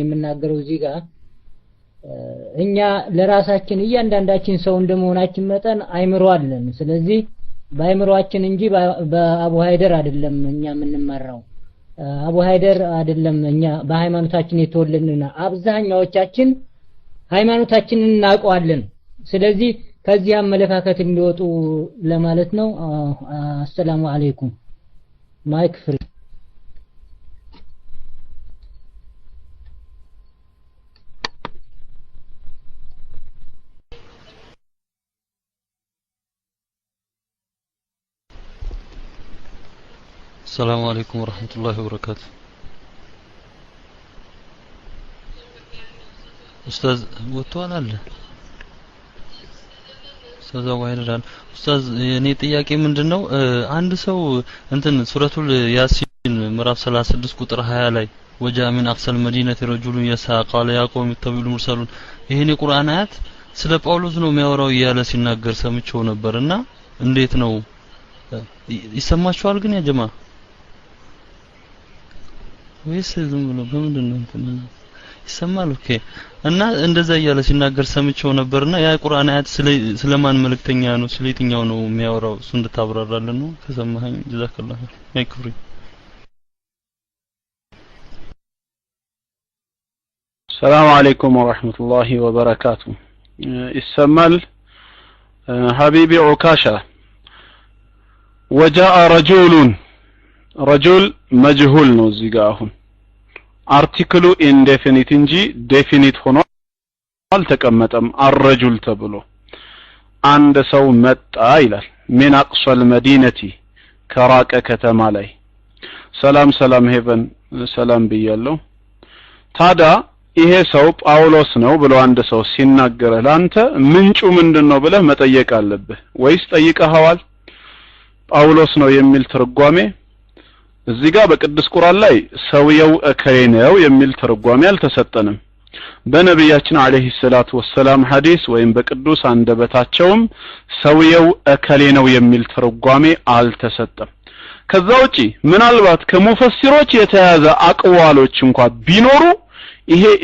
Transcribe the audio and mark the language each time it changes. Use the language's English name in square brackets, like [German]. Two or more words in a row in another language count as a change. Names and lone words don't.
[Amharic] የምናገረው እዚህ ጋር እኛ ለራሳችን እያንዳንዳችን ሰው እንደመሆናችን መጠን አይምሮ አለን ስለዚህ በአይምሮአችን እንጂ በአቡ ሃይደር አይደለም እኛ የምንመራው አቡ ሃይደር አይደለም እኛ በሃይማኖታችን የተወለድንና አብዛኛዎቻችን ሃይማኖታችንን እናውቀዋለን ስለዚህ ከዚህ አመለካከት እንዲወጡ ለማለት ነው [Arabic] السلام عليكم [English] mic free [Arabic] السلام عليكم ورحمة الله وبركاته أستاذ وطوال الله أستاذ وعيران أستاذ يعني ጥያቄ [Amharic] ምንድነው አንድ ሰው እንትን ሱረቱል ያሲን ምዕራፍ 36 ቁጥር 20 ላይ [Arabic] وجاء من أقصى المدينة رجل يسعى قال يا قوم اتبعوا المرسلون [Amharic] ይሄን የቁርአን አያት ስለ ጳውሎስ ነው የሚያወራው እያለ ሲናገር ሰምቼው ነበርና እንዴት ነው ይሰማችኋል ግን ያ ጀማ ወይስ ዝም ብሎ በምንድነው እንትን ይሰማል ኦኬ እና እንደዛ እያለ ሲናገር ሰምቼው ነበርና ያ ቁርአን አያት ስለማን መልእክተኛ ነው ስለየትኛው ነው የሚያወራው እሱ እንድታብራራለን ነው ከሰማኸኝ ጀዛከላህ ማይክፍሪ [Arabic] سلام عليكم ورحمة الله وبركاته [Amharic] ይሰማል ሐቢቢ ዑካሻ [Arabic] وجاء رجل مجهول [Amharic] ነው እዚህ ጋር አሁን [English] article indefinite [Amharic] እንጂ ዴፊኒት ሆኖ አልተቀመጠም الرجل ተብሎ አንድ ሰው መጣ ይላል [Arabic] من اقصى المدينه [Amharic] ከራቀ ከተማ ላይ ሰላም ሄቨን ሰላም ብያለሁ ታዲያ ይሄ ሰው ጳውሎስ ነው ብሎ አንድ ሰው ሲናገር ላንተ ምንጩ ምንድነው ብለህ መጠየቅ አለብህ ወይስ ጠይቀኸዋል ጳውሎስ ነው የሚል ትርጓሜ እዚህ ጋር በቅዱስ ቁርአን ላይ ሰውየው እከሌ ነው የሚል ትርጓሜ አልተሰጠንም በነብያችን [Arabic] عليه الصلاة والسلام [Amharic] ሐዲስ ወይም በቅዱስ አንደበታቸውም ሰውየው እከሌ ነው የሚል ትርጓሜ አልተሰጠም ከዛ ውጪ ምናልባት ከሙፈሲሮች የተያዘ አቅዋሎች እንኳን ቢኖሩ ይሄ